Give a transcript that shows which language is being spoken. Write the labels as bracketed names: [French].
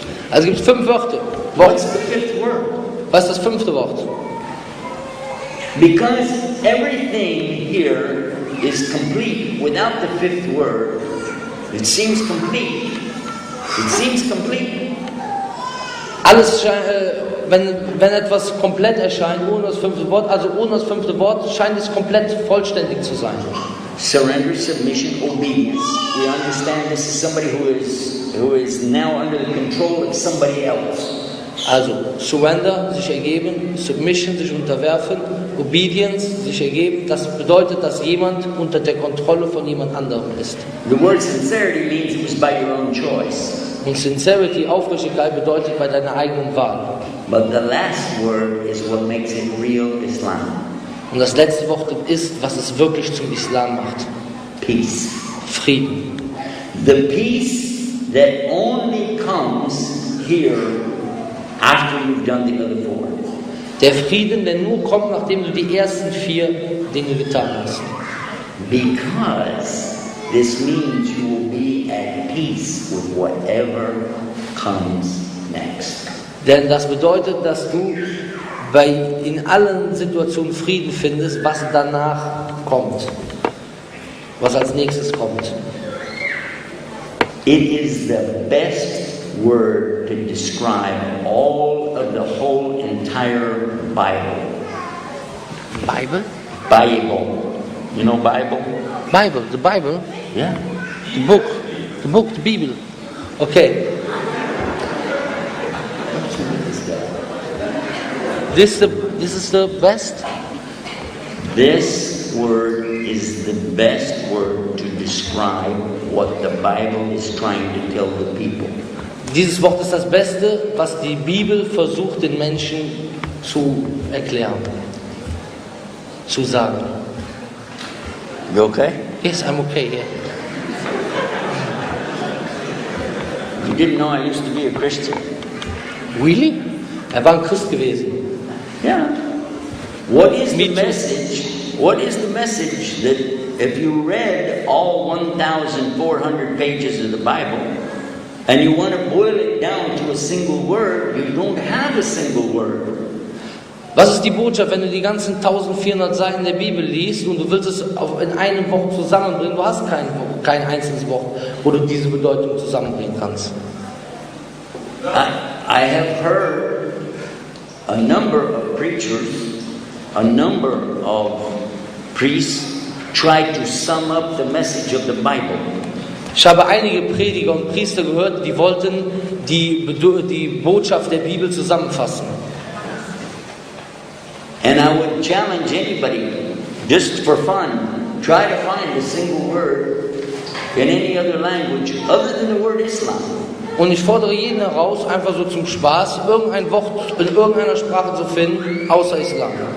[German] Also gibt es 5 Wörter. [English] What's the 5th word? [German] Was ist das 5. Wort? [English] Because everything here is complete without the 5th word, it seems complete. It seems complete. [German] Alles wenn etwas komplett erscheint, ohne das fünfte Wort, also ohne das fünfte Wort, scheint es komplett vollständig zu sein. [English] Surrender, submission, obedience. We understand this is somebody who is now under the control of somebody else. [German] Also Surrender, sich ergeben, Submission, sich unterwerfen, Obedience, sich ergeben, das bedeutet, dass jemand unter der Kontrolle von jemand anderem ist. [English] The word sincerity means it was by your own choice. [German] Und Sincerity, Aufrichtigkeit, bedeutet bei deiner eigenen Wahl. [English] But the last word is what makes it real Islam. [German] Und das letzte Wort ist, was es wirklich zum Islam macht. [English] Peace. [German] Frieden. [English] The peace that only comes here after you've done the other four. [German] Der Frieden, der nur kommt, nachdem du die ersten 4 Dinge getan hast. [English] Because this means you will be at peace with whatever comes next. [German] Denn das bedeutet, dass du in allen Situationen Frieden findest, was danach kommt. Was als nächstes kommt. [English] It is the best word to describe all of the whole entire Bible. Bible? Bible. You know Bible? Bible, the Bible? Yeah. The book, the Bible. Okay. This is the best? This word is the best word to describe what the Bible is trying to tell the people. [German] Dieses Wort ist das Beste, was die Bibel versucht, den Menschen zu erklären, zu sagen. [English] You okay? Yes, I'm okay, yeah. You didn't know I used to be a Christian? Really? [German] War ein Christ gewesen. [English] Yeah. What is Me the too. message? What is the message that if you read all 1,400 pages of the Bible and you want to boil it down to a single word, you don't have a single word. [German] Was ist die Botschaft, wenn du die ganzen 1400 Seiten der Bibel liest und du willst es in einem Wort zusammenbringen? Du hast kein einzelnes Wort, wo du diese Bedeutung zusammenbringen kannst. [English] I have heard a number of preachers, a number of priests try to sum up the message of the Bible. [German] Ich habe einige Prediger und Priester gehört, die wollten die Botschaft der Bibel zusammenfassen. [English] And I would challenge anybody, just for fun, try to find a single word in any other language other than the word Islam. [German] Und ich fordere jeden heraus, einfach so zum Spaß, irgendein Wort in irgendeiner Sprache zu finden, außer Islam.